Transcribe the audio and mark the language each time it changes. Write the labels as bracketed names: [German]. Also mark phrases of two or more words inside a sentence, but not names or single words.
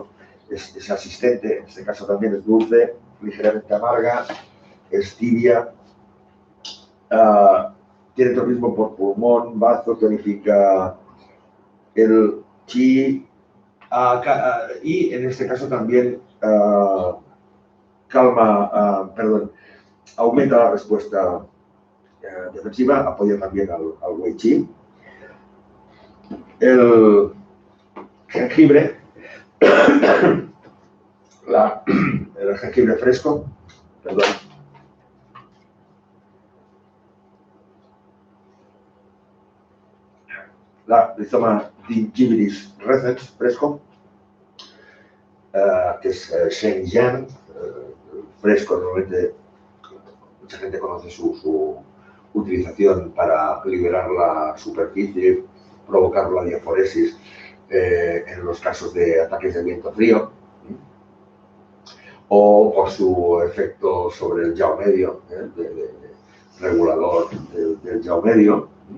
[Spanish] Es asistente, en este caso también es dulce, ligeramente amarga, es tibia, tiene tropismo por pulmón, bazo, tonifica el chi, y en este caso también aumenta la respuesta defensiva, apoya también al Wei Qi. El jengibre, el jengibre fresco, la Rhizoma gingivilis recens fresco, que es Shenyang, fresco. Normalmente mucha gente conoce su utilización para liberar la superficie, provocar la diaforesis en los casos de ataques de viento frío, o por su efecto sobre el yao medio, regulador del yao medio.